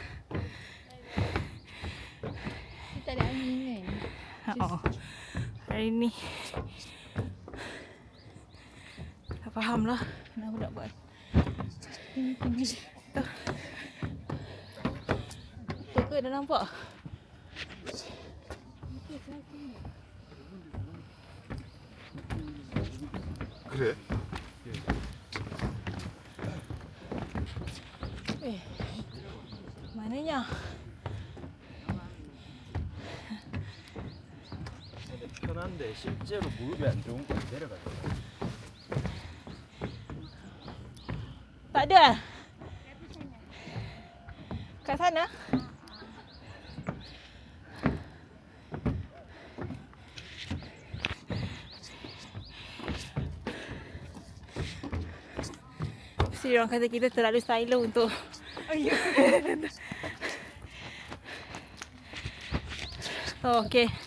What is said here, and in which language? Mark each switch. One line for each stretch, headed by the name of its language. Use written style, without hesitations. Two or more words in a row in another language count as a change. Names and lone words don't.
Malay: Kita ada angin kan. Hari ni tak faham lah kenapa nak buat. Tinggi. Betul ke dah nampak?
Korean: 그래?
Malay: Mananya?
Korean: 편한데 실제로 무릎이 안 좋은 건 내려가죠.
Malay: Tak ada? Kat sana? Mesti orang kata kita terlalu stylo untuk
English: Oh, okay.